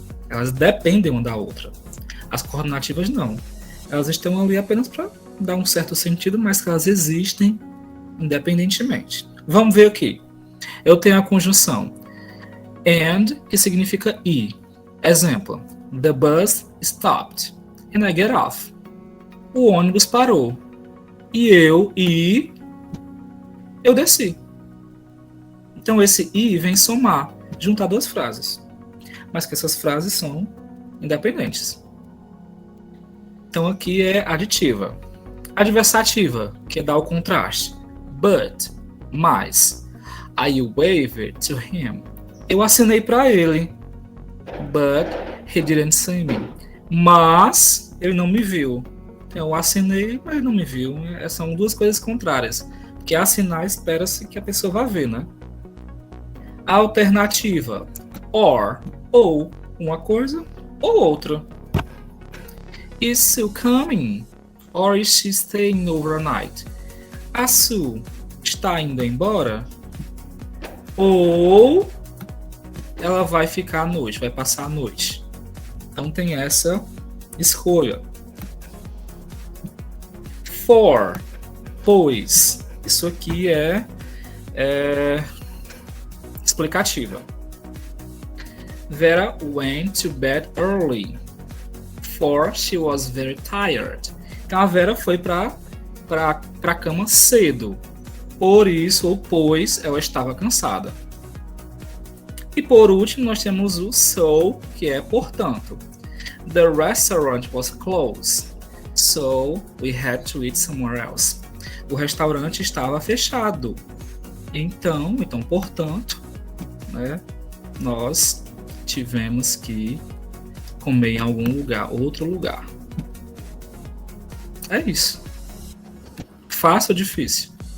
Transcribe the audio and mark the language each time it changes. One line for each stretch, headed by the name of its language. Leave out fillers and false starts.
Portuguese: Elas dependem uma da outra. As coordenativas não. Elas estão ali apenas para dar um certo sentido, mas que elas existem independentemente. Vamos ver aqui. Eu tenho a conjunção and, que significa e. Exemplo.
English: The bus stopped and I get off.
Portuguese: O ônibus parou. E eu desci. Então esse e vem somar, juntar duas frases. Mas que essas frases são independentes. Então aqui é aditiva. Adversativa, que dá o contraste. But, mais.
English: I waved to him.
Portuguese: Eu acenei para ele.
English: But he didn't see me.
Portuguese: Mas ele não me viu. Eu acenei, mas ele não me viu. São duas coisas contrárias. Porque assinar espera-se que a pessoa vá ver, né? Alternativa. Or, ou uma coisa, ou outra.
English: Is Sue coming? Or is she staying overnight?
Portuguese: A Sue está indo embora? Ou ela vai ficar à noite, vai passar a noite. Então tem essa escolha. For, pois. Isso aqui é explicativa.
English: Vera went to bed early, for she was very tired.
Portuguese: Então a Vera foi para a cama cedo. Por isso, ou pois, ela estava cansada. E por último, nós temos o so, que é portanto.
English: The restaurant was closed, so we had to eat somewhere else.
Portuguese: O restaurante estava fechado. Então portanto, né, nós tivemos que comer em algum lugar, outro lugar. É isso. Fácil ou difícil?